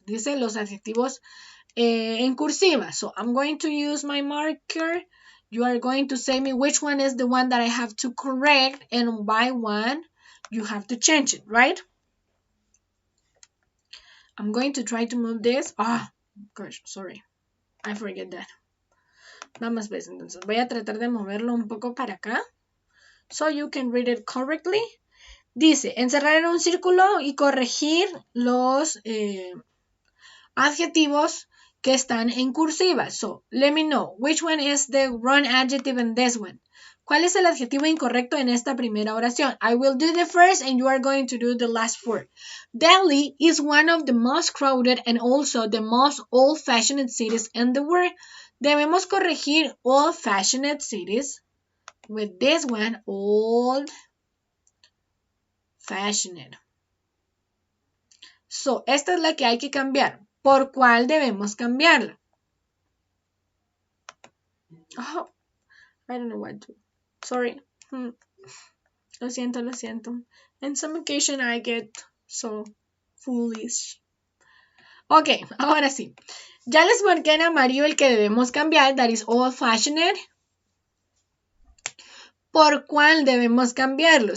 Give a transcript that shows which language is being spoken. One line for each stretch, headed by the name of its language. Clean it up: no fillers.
Spanish: Dice los adjetivos en cursiva.
English: So I'm going to use my marker. You are going to say me which one is the one that I have to correct and by one you have to change it, right? I'm going to try to move this. Gosh, sorry. I forget that.
Spanish: Vamos pues, entonces voy a tratar de moverlo un poco para acá.
English: So you can read it correctly.
Spanish: Dice, encerrar en un círculo y corregir los adjetivos que están en cursiva.
English: So, let me know, which one is the wrong adjective in this one?
Spanish: ¿Cuál es el adjetivo incorrecto en esta primera oración?
English: I will do the first and you are going to do the last four. Delhi is one of the most crowded and also the most old-fashioned cities in the world.
Spanish: Debemos corregir
English: old-fashioned cities with this one, old-fashioned. So, esta es la que hay que cambiar. ¿Por cuál debemos cambiarla? Oh, I don't know what to. Sorry.
Spanish: Lo siento.
English: In some occasion I get so foolish.
Spanish: Ok, ahora sí. Ya les marqué en amarillo el que debemos cambiar.
English: That is old-fashioned.
Spanish: ¿Por cuál debemos cambiarlo?